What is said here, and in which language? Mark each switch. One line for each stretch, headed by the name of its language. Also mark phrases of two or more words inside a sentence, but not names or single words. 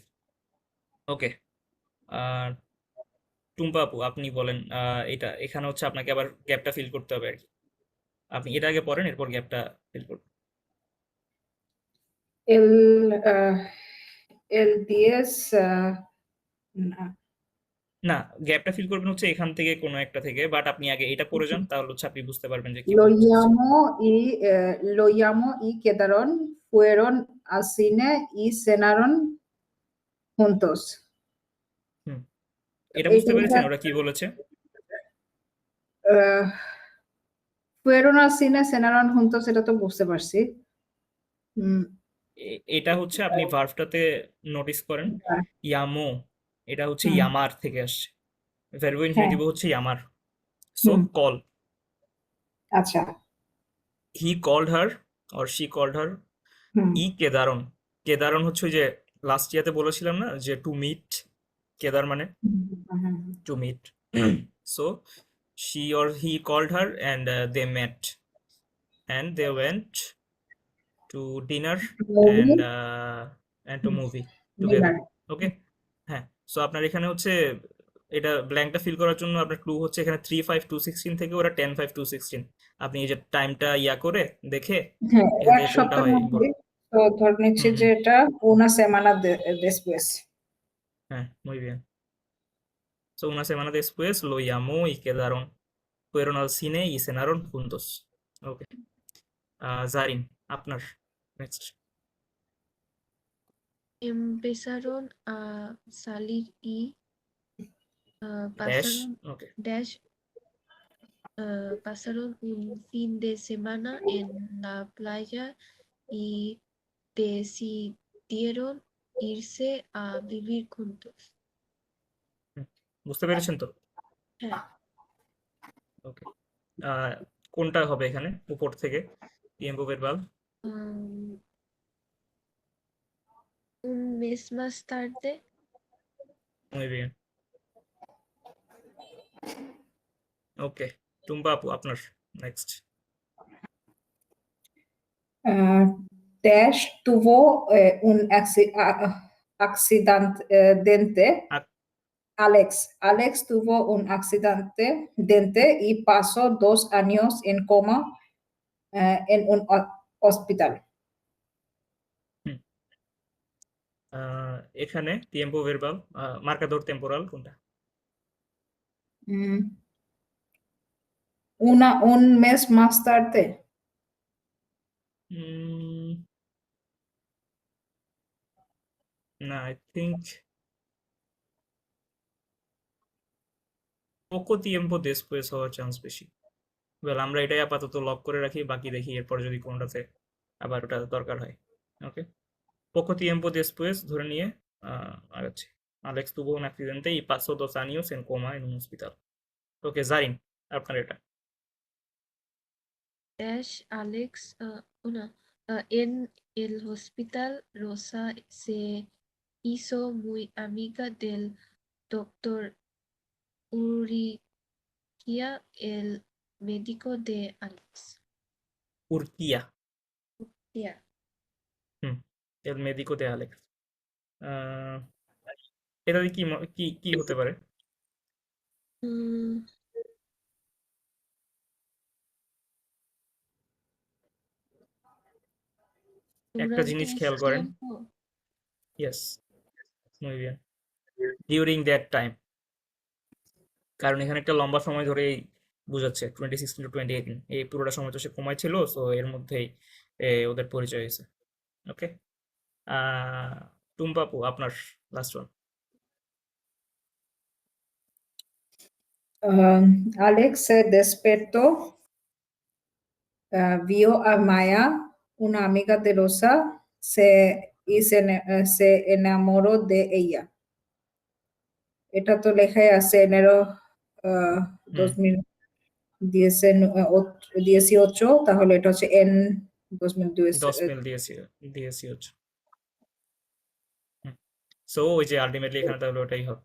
Bangla: ওকে, আর টুম্পা আপু আপনি বলেন, এটা এখানে হচ্ছে আপনাকে আবার গ্যাপটা ফিল করতে হবে আর কি, আপনি এটা আগে পড়েন এরপর গ্যাপটা ফিল করবেন।
Spanish: el el 10 না,
Bangla: না, গ্যাপটা ফিল করবেন হচ্ছে এখান থেকে কোনো একটা থেকে, বাট আপনি আগে এটা পড়ে যান, তাহলে হচ্ছে আপনি বুঝতে পারবেন যে কি
Spanish: lo
Bangla: বলছে।
Spanish: llamó y quedaron, fueron al cine y cenaron juntos.
Bangla: হুম, এটা বুঝতে পেরেছেন ওরা কি বলেছে? আহ,
Spanish: fueron al cine, cenaron juntos,
Bangla: এটা তো বুঝতে পারছি। এটা হচ্ছে আপনি ভার্বটাতে নোটিস করেন, ইয়ামো, এটা হচ্ছে হুম। ইয়ামার থেকে আসছে, ভার্ব হ্যাঁ। ইনফিনিটিভ হচ্ছে ইয়ামার। সো হুম। কল, আচ্ছা।
English: he called her or she called her, হুম।
Bangla: ই কেদারন, কেদারন হচ্ছে ওই যে লাস্ট ইয়াতে বলেছিলাম না যে
English: to meet,
Bangla: কেদার মানে
English: to meet. সো she or he called her and they met and they went to dinner and to movie together.
Bangla: ওকে, হ্যাঁ। সো আপনার এখানে হচ্ছে এটা ব্ল্যাঙ্কটা ফিল করার জন্য আপনার ক্লু হচ্ছে এখানে 3-5-2-16 থেকে ওরা 10-5-2-16, আপনি এই যে টাইমটা ইয়া করে দেখে হ্যাঁ, এখান এক থেকে কোনটা সপ্তাহের হয় মধ্যে। তো ধরে নিচ্ছি যে এটা
Spanish: una semana después. হ্যাঁ, muy bien. So una semana después lo llamó y quedaron. fueron al cine y cenaron juntos.
Bangla: ওকে, জারিন আপনার নেক্সট।
Spanish: Empezaron a salir y ড্যাশ, pasaron ওকে, dash pasaron un fin de semana en la playa y decidieron irse a vivir juntos.
Bangla: বুঝতে পেরেছেন তো? হ্যাঁ, ওকে, কোনটা হবে এখানে উপর থেকে
Spanish: tiempo verbal? um, un mes más tarde, Muy bien,
Bangla: ওকে, টুম্পা আপু আপনার নেক্সট।
Spanish: Dash tuvo un accidente. Alex tuvo un accidente y pasó 2 años en coma en un hospital.
Bangla: এখানে
Spanish: tiempo verbal, marcador temporal
Bangla: কোনটা?
Spanish: Mm, un mes más tarde.
Bangla: উম, না,
English: I think
Spanish: poco tiempo después
Bangla: হওয়ার চান্স বেশি। ওয়েল, আমরা এটাই আপাতত লক করে রাখি, বাকি দেখি এরপর যদি কোনটাতে আবার ওটা দরকার হয়। ওকে,
Spanish: poco tiempo después
Bangla: ধরে নিয়ে আগাচ্ছি।
Spanish: Alex tuvo un accidente y pasó 2 años en coma en un hospital.
Bangla: ওকে, জারিন আপনার এটা।
Spanish: dash Alex, en el hospital, Rosa se hizo muy amiga del doctor Urrutia, el médico de Alex. উর্কিয়া,
English: Yeah.
Bangla: হুম,
Spanish: el médico de Alex।
Bangla: আহ, এটা দিয়ে কি হতে পারে? Mm, একটা
Spanish: durante
Bangla: জিনিস
Spanish: ese
Bangla: খেয়াল করেন।
Spanish: tiempo, ইয়েস, muy bien,
English: during that time,
Bangla: কারণ এখানে একটা লম্বা সময় ধরেই বোঝাচ্ছে 2016 to 2018, এই পুরোটা সময় তো সে কমায় ছিল, সো এর মধ্যেই ওদের পরিচয় হয়েছে। ওকে, টুম্পা আপু আপনার
English: last one.
Spanish: Alex se despertó, vio a Maya, una amiga de Rosa, se enamoró de ella.
Bangla: এটা তো লেখাই আছে enero হুম, 2018, তাহলে এটা হচ্ছে en 2018। সো ওই যে আলটিমেটলি এখানে তাহলে ওটাই হবে।